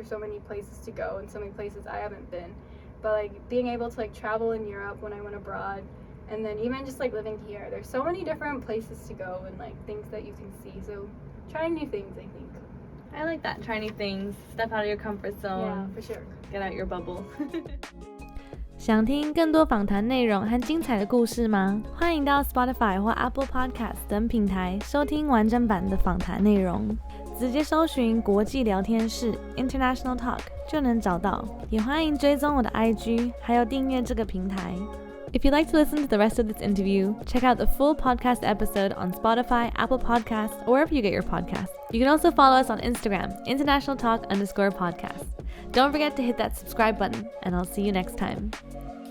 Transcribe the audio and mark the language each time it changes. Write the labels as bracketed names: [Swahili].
[English] There's so many places to go and so many places I haven't been. But like being able to like travel in Europe when I went abroad, and then even just like living here, there's so many different places to go and like things that you can see. So trying new things, I think. I like that. Try new things. Step out of your comfort zone. Yeah, for sure. Get out your bubble. [Chinese] 想听更多访谈内容和精彩的故事吗？欢迎到 Spotify 或 Apple Podcast 等平台收听完整版的访谈内容。直接搜寻国际聊天室 International Talk 就能找到。也欢迎追踪我的 IG， 还有订阅这个平台。 [English] If you'd like to listen to the rest of this interview, check out the full podcast episode on Spotify, Apple Podcasts, or wherever you get your podcasts. You can also follow us on Instagram, internationaltalk_podcast. Don't forget to hit that subscribe button, and I'll see you next time.